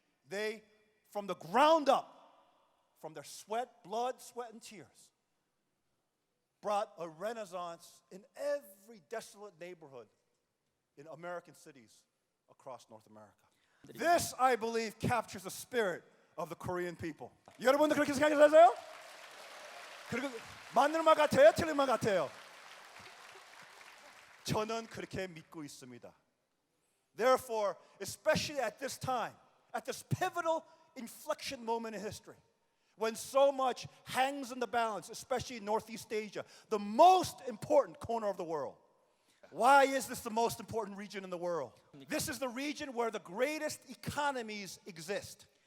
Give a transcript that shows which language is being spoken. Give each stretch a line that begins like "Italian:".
English: They, from the ground up, from their blood, sweat, and tears, brought a renaissance in every desolate neighborhood in American cities across North America. This, I believe, captures the spirit of the Korean people.
Korean: 여러분도 그렇게 생각하세요? 그리고 맞는 말 같아요? 틀린 말 같아요? 저는 그렇게 믿고 있습니다.
English: Therefore, especially at this time, at this pivotal inflection moment in history, when so much hangs in the balance, especially in Northeast Asia, the most important corner of the world. Why is this the most important region in the world? This is the region where the greatest economies exist.